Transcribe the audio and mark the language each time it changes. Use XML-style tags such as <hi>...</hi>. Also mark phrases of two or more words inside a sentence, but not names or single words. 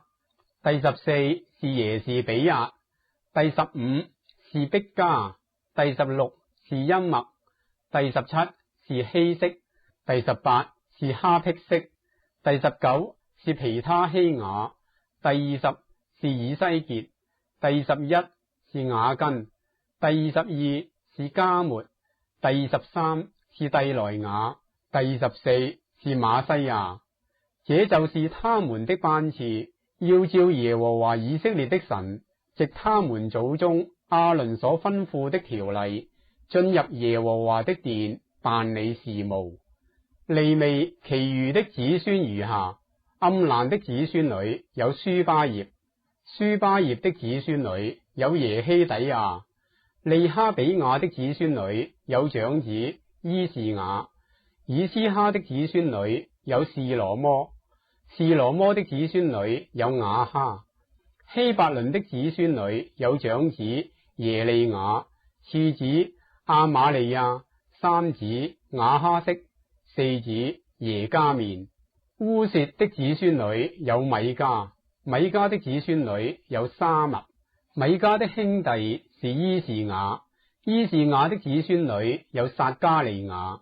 <zh>第14是耶士比亞，第15是碧加，第16是音默，第17是希色，第18是哈辟色，第19是皮他希雅，第20是以西結，第21是雅根，第22是加末，第23是蒂萊雅，第24是馬西亞。這就是他們的班次，要照耶和華以色列的神藉他們祖宗亞倫所吩咐的條例，進入耶和華的殿辦理事務。利未其餘的子孫如下：暗蘭的子孫裏有書巴業，書巴業的子孫裏有耶希底亞。利哈比亞的子孫裏有長子伊士雅。以斯哈的子孫裏有示羅摩，示羅摩的子孫裏有雅哈。希伯倫的子孫裏有長子耶利雅，次子亞瑪利亞，三子雅哈色，四子耶加面。烏薛的子孫裏有米迦，米迦的子孫裏有沙密。米迦的兄弟是伊士雅，伊士雅的子孫裏有撒加利雅。</zh>